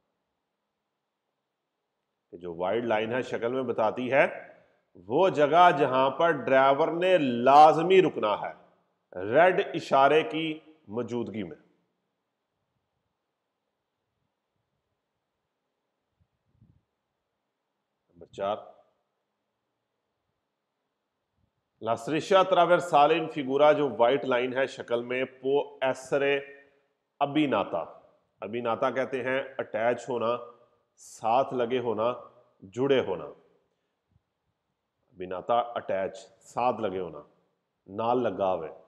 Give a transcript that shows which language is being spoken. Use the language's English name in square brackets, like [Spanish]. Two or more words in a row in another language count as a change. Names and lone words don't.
[Urdu] جو وائڈ لائن ہے شکل میں بتاتی ہے وہ جگہ جہاں پر ڈرائیور نے لازمی رکنا ہے، ریڈ اشارے کی موجودگی میں. नंबर 4, [Italian] La striscia trasversale in figura, [Urdu] جو وائٹ لائن ہے شکل میں, [Italian] può essere abbinata, [Urdu] ابیناتا کہتے ہیں اٹیچ ہونا، ساتھ لگے ہونا، جڑے ہونا. ابیناتا اٹیچ، ساتھ لگے ہونا، نال لگا ہوئے.